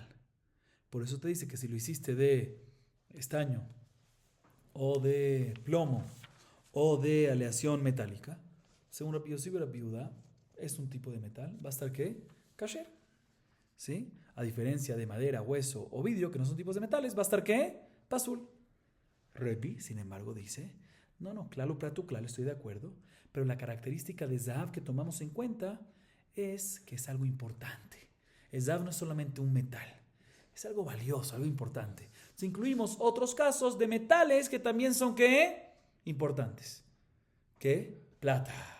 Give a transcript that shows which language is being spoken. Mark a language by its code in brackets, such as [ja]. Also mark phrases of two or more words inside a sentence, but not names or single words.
[es] Por eso te dice que si lo hiciste de estaño o de plomo o de aleación metálica, según Rabbi Yossi y Rabbi Yehudá, es un tipo de metal, va a estar ¿qué? Kasher. ¿Sí? A diferencia de madera, hueso o vidrio, que no son tipos de metales, va a estar ¿qué? Pasul. Rebi, sin embargo, dice, no, [he] כלל ופרט וכלל, [es] estoy de acuerdo, pero la característica de Zahav que tomamos en cuenta es que es algo importante. El Zahav no es solamente un metal, es algo valioso, algo importante. Entonces incluimos otros casos de metales que también son ¿qué? Importantes. ¿Qué? Plata.